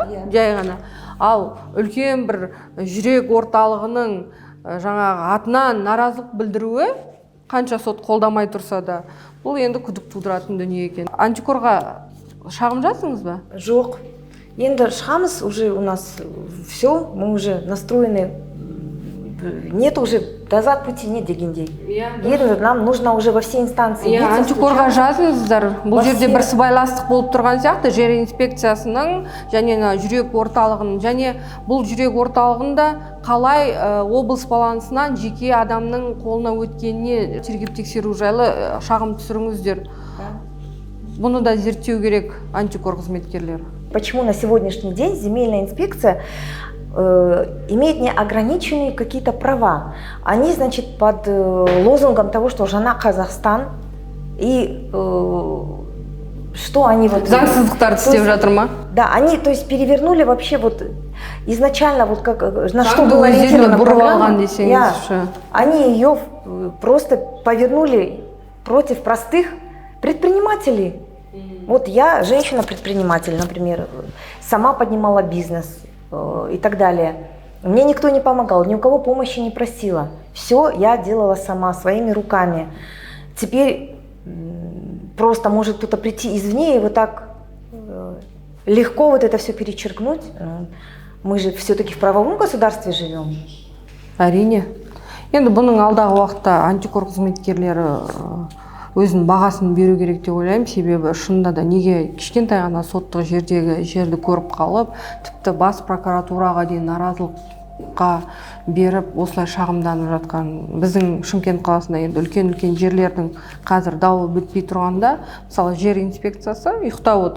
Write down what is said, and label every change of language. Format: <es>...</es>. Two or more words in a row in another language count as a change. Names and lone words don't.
<kk>Жай ғана. Ал үлкен бір жүрек орталығының жаңағы атынан наразылық білдіруі қанша сот қолдамай тұрса да, бұл енді күдік тудыратын дүние екен. Антикорға шағым жаздыңыз ба? Жоқ. Енді шығамыз,</kk> <ru>уже у нас все, мы уже настроены, нет уже назад пути нет дегендей. Енді нам нужно уже во все инстанции.</ru> <kk>Антикорға жазыңыздар. Бұл жерде бір сыбайластық болып тұрған сияқты, жер инспекциясының және жүрек орталығының, және бұл жүрек орталығында қалай облыс балансынан жеке адамның қолына өткеніне тергеп тексеру жайлы шағым түсіріңіздер. Бұны да зерттеу керек антикор қызметкерлері.</kk> <ru>Почему на сегодняшний день земельная инспекция имеет неограниченные какие-то права? Они, значит, под лозунгом того, что жена Казахстан, и что они вот...</ru> <kk>Заңсыздықтар істеп жатыр ма?</kk> <ru>Да, они, то есть, перевернули вообще вот изначально вот как на что было ориентирована программа. Они ее просто повернули против простых предпринимателей. Вот я, женщина-предприниматель, например, сама поднимала бизнес и так далее. Мне никто не помогал, ни у кого помощи не просила. Все я делала сама, своими руками. Теперь просто может кто-то прийти извне и вот так легко вот это все перечеркнуть. Мы же все-таки в правовом государстве живем.</ru> <kk>Әрине. Енді бұның алдағы уақытта антикор қызметкерлері өзінің бағасын беру керек деп ойлаймын. Себебі шынында да неге кішкентай ғана соттық жерді көріп қалып, тіпті бас прокуратураға дейін наразылыққа беріп осылай шағымданып жатқан біздің Шымкент қаласында енді үлкен жерлердің қазір дауы бітпей тұрғанда, мысалы жер инспекциясы ұйықтап отыр.</kk>